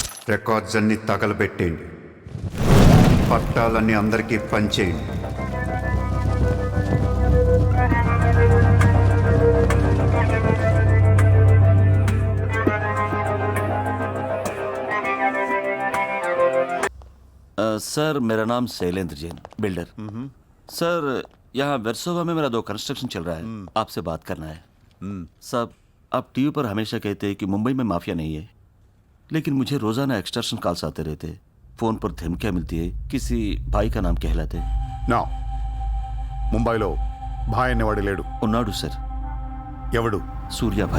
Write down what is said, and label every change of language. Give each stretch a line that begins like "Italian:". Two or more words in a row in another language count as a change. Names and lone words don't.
Telugu: రికార్డ్స్ అన్ని తగలబెట్టేయండి, పట్టాలన్నీ అందరికీ పంచేయండి.
Hindi: सर मेरा नाम शैलेंद्र जैन बिल्डर। सर यहाँ वेरसोवा में मेरा 2 कंस्ट्रक्शन चल रहा है, आपसे बात करना है। साहब आप टीवी पर हमेशा कहते हैं कि मुंबई में माफिया नहीं है, लेकिन मुझे रोजाना
English: extortion calls
Hindi: आते रहते, फोन पर धमकियाँ मिलती है, किसी भाई का नाम कहलाते।
Telugu: నా ముంబైలో భాయ్ అనేవాడు లేడు. ఉన్నాడు సర్। ఎవడు? सूर्या भाई।